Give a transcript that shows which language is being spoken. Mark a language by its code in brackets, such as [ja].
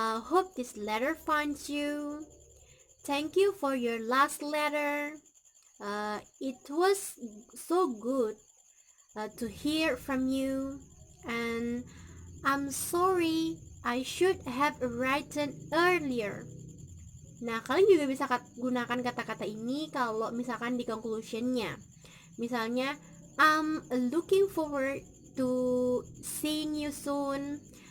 [en] Hope this letter finds you. Thank you for your last letter. It was so good to hear from you, and I'm sorry I should have written earlier. [id] Nah, kalian juga bisa gunakan kata-kata ini kalau misalkan di conclusionnya. Misalnya, [en] I'm looking forward to seeing you soon.